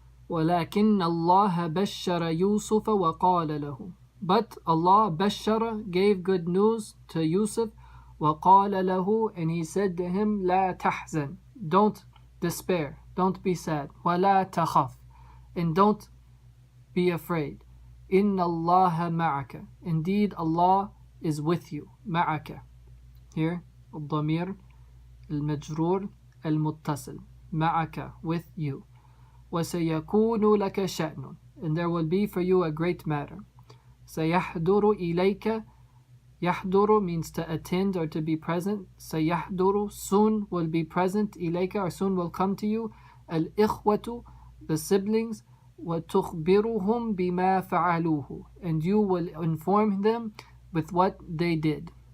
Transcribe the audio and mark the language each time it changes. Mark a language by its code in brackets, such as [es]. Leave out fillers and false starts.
[ar] وَلَكِنَّ اللَّهَ بَشَّرَ يُوسُفَ وَقَالَ لَهُ, [en] but Allah بَشَّرَ, gave good news to Yusuf. [ar] وَقَالَ لَهُ, [en] and he said to him, [ar] لَا تَحْزَنْ, [en] don't despair, don't be sad. [ar] وَلَا تَخَفْ, [en] and don't be afraid. [ar] إِنَّ اللَّهَ مَعَكَ, [en] indeed Allah is with you. [ar] مَعَكَ, here الضمير المجرور المتصل, معك, [en] with you. [ar] وَسَيَكُونُ لَكَ شَأْنٌ, [en] and there will be for you a great matter. [ar] سَيَحْضُرُ إِلَيْكَ, [en] يَحْضُرُ means to attend or to be present. سَيَحْضُرُ, soon will be present, إِلَيْكَ, or soon will come to you. الْإِخْوَةُ, the siblings. [ar] وَتُخْبِرُهُمْ بِمَا فَعَلُوهُ, [en] and you will inform them with what they did.